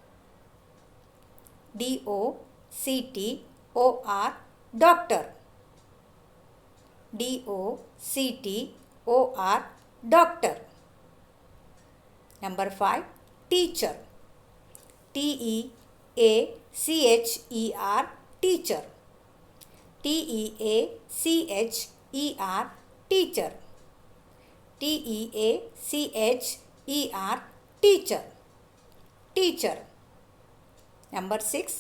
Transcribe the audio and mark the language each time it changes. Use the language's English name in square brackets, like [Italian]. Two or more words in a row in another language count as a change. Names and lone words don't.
[English] D-O-C-T-O-R, doctor. D-O-C-T-O-R, doctor. Number 5, teacher. T-E-A-C-H-E-R, teacher. Teacher. Teacher. Teacher. Teacher. Teacher. Number 6.